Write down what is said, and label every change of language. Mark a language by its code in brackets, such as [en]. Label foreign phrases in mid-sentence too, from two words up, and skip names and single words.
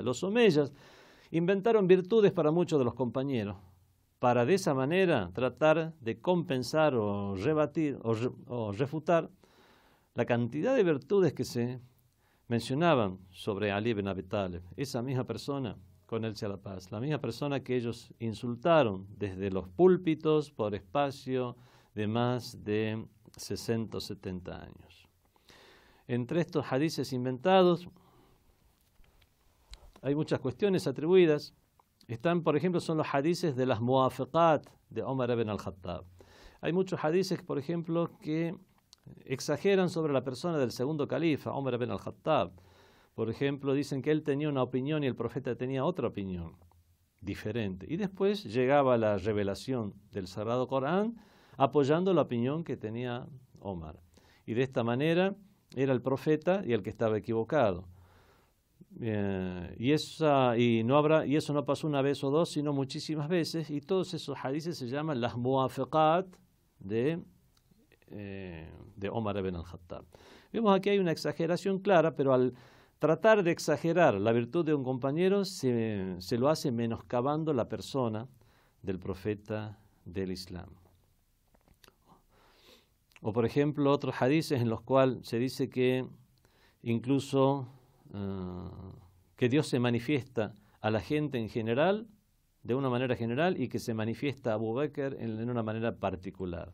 [es] Los omeyas inventaron virtudes para muchos de los compañeros, para de esa manera tratar de compensar o rebatir o refutar la cantidad de virtudes que se mencionaban sobre Ali ibn Abi Talib, esa misma persona, con él sea la paz, la misma persona que ellos insultaron desde los púlpitos por espacio de más de 60 o 70 años. Entre estos hadices inventados hay muchas cuestiones atribuidas. Están, por ejemplo, son los hadices de las muafiqat de Omar ibn al-Khattab. Hay muchos hadices, por ejemplo, que exageran sobre la persona del segundo califa, Omar ibn al-Khattab. Por ejemplo, dicen que él tenía una opinión y el profeta tenía otra opinión diferente. Y después llegaba la revelación del Sagrado Corán apoyando la opinión que tenía Omar. Y de esta manera era el profeta y el que estaba equivocado. Y eso no pasó una vez o dos, sino muchísimas veces. Y todos esos hadices se llaman las muafiqat de Omar ibn al-Khattab. Vemos aquí hay una exageración clara, pero al tratar de exagerar la virtud de un compañero se lo hace menoscabando la persona del profeta del Islam. O por ejemplo otros hadices en los cuales se dice que incluso que Dios se manifiesta a la gente en general, de una manera general, y que se manifiesta a Abu Bakr en una manera particular.